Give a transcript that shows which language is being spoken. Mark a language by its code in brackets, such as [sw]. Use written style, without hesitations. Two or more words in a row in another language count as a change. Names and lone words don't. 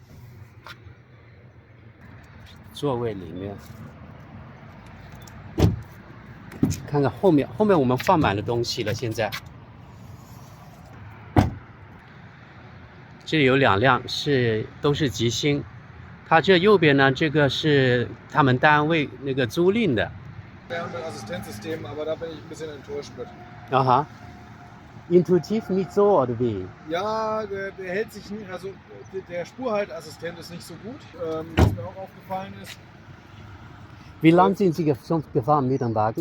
[zh] 座位里面看看后面我们放满了东西了。现在这里有2辆都是极星，它这右边呢，这个是他们单位那个租赁的。 [de] Assistenzsystem, aber da bin ich ein bisschen enttäuscht mit. Aha. Intuitiv nicht so, oder wie? Ja, der hält sich nicht, also der Spurhalteassistent ist nicht so gut, was mir auch aufgefallen ist. Wie lang sind Sie schon gefahren mit dem Wagen?